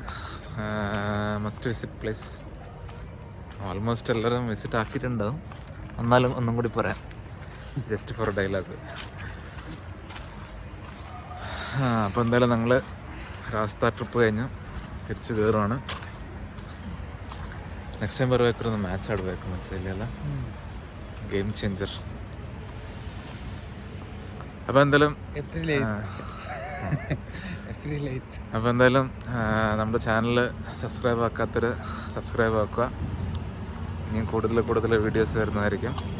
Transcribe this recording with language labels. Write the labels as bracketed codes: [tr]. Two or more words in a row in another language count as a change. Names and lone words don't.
[en] must visit place. [ml] ഓൾമോസ്റ്റ് എല്ലാവരും വിസിറ്റ് ആക്കിയിട്ടുണ്ടാവും. എന്നാലും ഒന്നും കൂടി പറയാം, [en] just for dialogue. [ml] അപ്പോൾ എന്തായാലും ഞങ്ങൾ രാസ്ത ട്രിപ്പ് കഴിഞ്ഞു തിരിച്ച് കയറുവാണ്. [en] next time [kn] ಬರ್ಬೇಕಾದ್ರೆ ಒಂದು ಮ್ಯಾಚ್ ಆಡಬೇಕು ಮತ್ತೆ ಇಲ್ಲೆಲ್ಲ [en] game changer. [ml] അപ്പോൾ എന്തായാലും അപ്പോൾ എന്തായാലും നമ്മുടെ [en] channel subscribe [ml] ആക്കാത്തവർ സബ്സ്ക്രൈബ് ആക്കുക. ഇനിയും കൂടുതൽ വീഡിയോസ് വരുന്നതായിരിക്കും.